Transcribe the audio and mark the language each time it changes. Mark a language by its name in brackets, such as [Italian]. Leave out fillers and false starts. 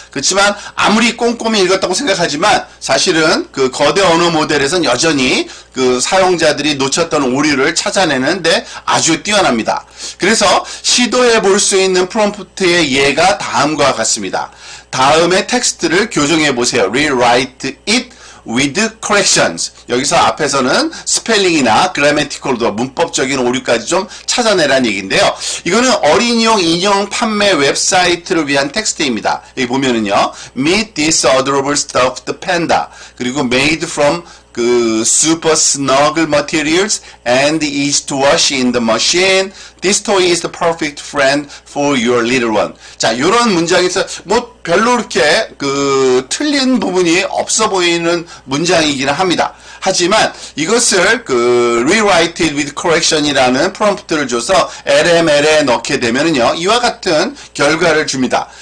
[Korean] 그렇지만 아무리 꼼꼼히 읽었다고 생각하지만 사실은 그 거대 언어 모델에서는 여전히 그 사용자들이 놓쳤던 오류를 찾아내는데 아주 뛰어납니다. 그래서 시도해 볼 수 있는 프롬프트의 예가 다음과 같습니다. 다음에 텍스트를 교정해 보세요. [English] Rewrite it with corrections. [Korean] 여기서 앞에서는 스펠링이나 grammatical, 문법적인 오류까지 좀 찾아내라는 얘기인데요. 이거는 어린이용 인형 판매 웹사이트를 위한 텍스트입니다. 여기 보면은요, [English] meet this adorable stuffed panda. 그리고 made from 그 super snuggle materials and easy to wash in the machine. This toy is the perfect friend for your little one. [Korean] 자, 요런 문장에서 뭐 별로 이렇게 그 틀린 부분이 없어 보이는 문장이기는 합니다. 하지만 이것을 그 [English] rewrite it with correction [Korean] 이라는 프롬프트를 줘서 LML에 넣게 되면은요, 이와 같은 결과를 줍니다.